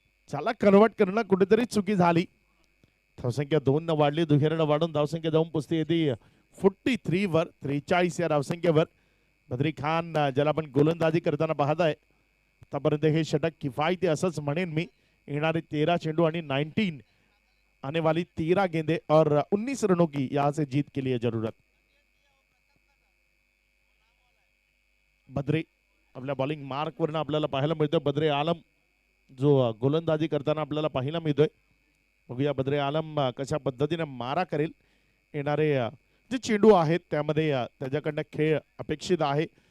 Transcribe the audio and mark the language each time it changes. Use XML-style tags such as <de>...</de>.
<mr>त्याला कन्वर्ट करणं कुठेतरी चुकी झाली. धावसंख्या 2 न वाढली, दुहेरीनं वाढून धावसंख्या जाऊन पोचते येते 43 वर. 43 या धावसंख्येवर बद्री खान ज्याला आपण गोलंदाजी करताना पाहताय. आतापर्यंत हे षटक किफायती असंच म्हणेन मी. येणारे 13 चेंडू आणि 19</mr> <hi>आने वाली 13 गेंदे और 19 रनों की यहाँ से जीत के लिए जरूरत.</hi> <mr>बद्रे आपल्या बॉलिंग मार्क वरनं आपल्याला पाहायला मिळतोय. बद्रे आलम जो गोलंदाजी करताना आपल्याला पाहायला मिळतोय. बघूया बद्रे आलम कशा पद्धतीने मारा करेल. येणारे जे चेंडू आहेत त्यामध्ये त्याच्याकडनं खेळ अपेक्षित आहे.</mr>